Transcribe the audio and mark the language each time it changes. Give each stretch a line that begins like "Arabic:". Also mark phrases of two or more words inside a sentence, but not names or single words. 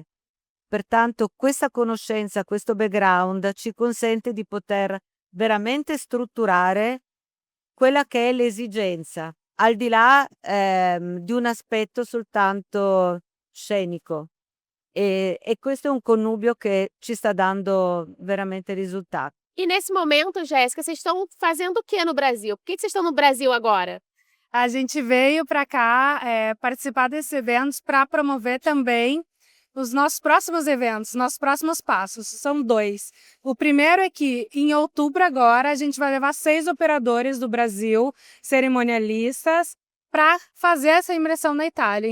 Italian: Pertanto questa conoscenza, questo background ci consente di poter veramente strutturare quella che è l'esigenza, al di là di un aspetto soltanto scenico. E questo è un connubio che ci sta dando veramente risultati.
Portuguese: E nesse momento, Jéssica, vocês estão fazendo o que no Brasil? Por que vocês estão no Brasil agora? A gente veio para cá participar desses eventos para promover também os nossos próximos eventos, nossos próximos passos. São 2. O primeiro é que em outubro agora a gente vai levar 6 operadores do Brasil, cerimonialistas, para fazer essa imersão na Itália.